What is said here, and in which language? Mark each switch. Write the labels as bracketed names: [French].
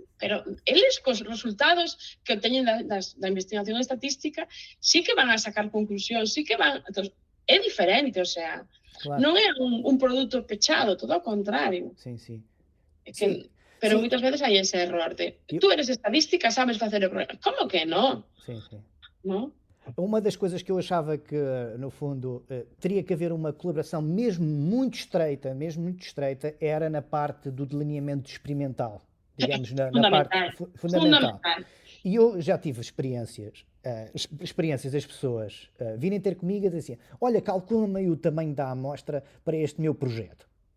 [Galician] Pero eles, cos resultados que obteñen da investigación estatística, sí que van a sacar conclusións, sí que van... Entonces, é diferente, [Spanish] o sea, [Galician] Claro. non é un produto pechado, todo ao contrario. [Portuguese] Sim, sim. [Galician] Pero [Portuguese] Sim. [Galician] moitas veces hai ese error de [Spanish] tú eres estadística, [Galician] sabes facer o programa. Como que non? [Portuguese] Sim. [Galician] Non? [Portuguese] Uma das coisas que eu achava que, no fundo, teria que haver uma colaboração mesmo muito estreita, era na parte do delineamento experimental. Digamos, na parte fundamental. E eu já tive experiências das pessoas virem ter comigo e dizer assim, olha, calcula-me aí o tamanho da amostra para este meu projeto.